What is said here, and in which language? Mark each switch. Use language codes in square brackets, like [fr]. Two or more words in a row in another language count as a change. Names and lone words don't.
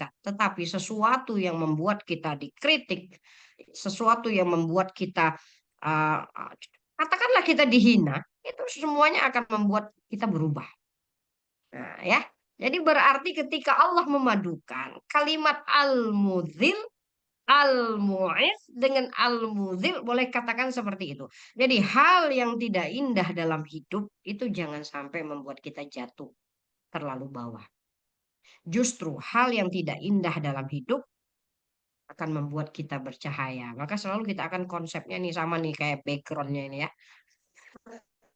[id] Tetapi sesuatu yang membuat kita dikritik, sesuatu yang membuat kita, katakanlah kita dihina, itu semuanya akan membuat kita berubah. Nah, ya. Jadi berarti ketika Allah memadukan kalimat [ar] المذل، المعز [id] dengan al-mudzil, boleh katakan seperti itu. Jadi hal yang tidak indah dalam hidup itu jangan sampai membuat kita jatuh terlalu bawah. Justru hal yang tidak indah dalam hidup akan membuat kita bercahaya. Maka selalu kita akan konsepnya nih sama nih kayak backgroundnya ini ya.